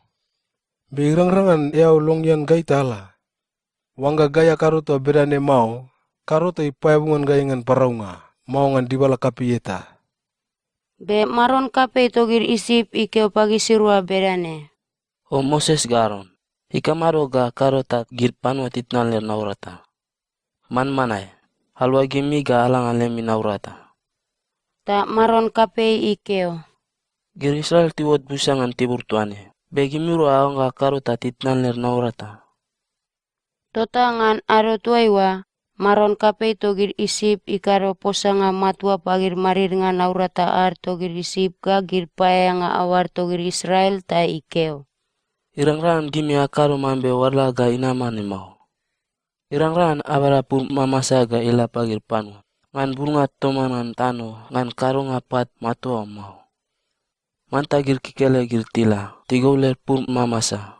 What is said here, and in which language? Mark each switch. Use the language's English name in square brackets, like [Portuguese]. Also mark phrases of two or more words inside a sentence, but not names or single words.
[Bariai] Beirang-rangan eau longyan gai tala. Wangga gaya karuto berane mau, karuto ipayabungan gaya ngan paraunga, mau ngan dibala kapieta. Be maron kape togir isip ikeo pagi sirua berane. O Moses garon. Ikamaro ga karota gir panwa titnan ler naurata. Man manai. Halwa gimi ga alangan lemi naurata. Ta maron kape ikeo. Gir Israel tiwot busangan tibur tuane. Be gimiru awang ga karota titnan ler naurata. Tota ngan aro tuaiwa, maron kape togir isip ikaro posanga matua pagir marir ngan naurata ar togir isip ga gir paya nga awar togir Israel ta ikeo. Irang-rangan gimi akaro mambe warla ga inamani mau. Irang-rangan abara pur mamasa ga ila pagir panu. Ngan bunga tomanan tano ngan karong apat matua mau. Manta gir kikele gir tila, tigauler pur mamasa.